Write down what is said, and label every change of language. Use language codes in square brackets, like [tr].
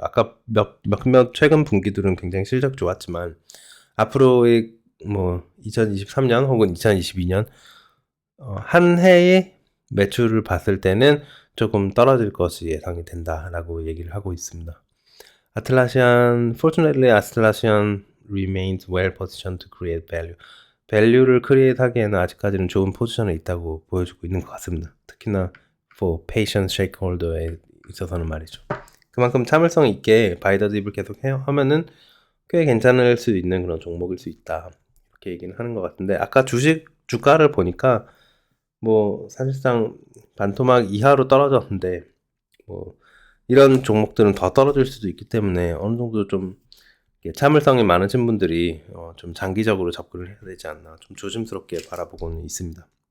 [ko] 아까 몇몇 최근 분기들은 굉장히 실적 좋았지만 앞으로의 뭐 2023년 혹은 2022년 한 해의 매출을 봤을 때는 조금 떨어질 것이 예상이 된다라고 얘기를 하고 있습니다. [en] Fortunately, Atlassian remains well positioned to create value. [ko] 밸류를 크리에이트 하기에는 아직까지는 좋은 포지션에 있다고 보여주고 있는 것 같습니다. 특히나 [en] for patient stakeholder [ko] 에 있어서는 말이죠. 그만큼 참을성 있게 바이더 딥을 계속 하면은 꽤 괜찮을 수 있는 그런 종목일 수 있다. 이렇게 얘기는 하는 것 같은데 아까 주가를 보니까 뭐 사실상 반토막 이하로 떨어졌는데 뭐 이런 종목들은 더 떨어질 수도 있기 때문에 어느 정도 좀 참을성이 많으신 분들이 좀 장기적으로 접근을 해야 되지 않나 좀 조심스럽게 바라보고는 있습니다.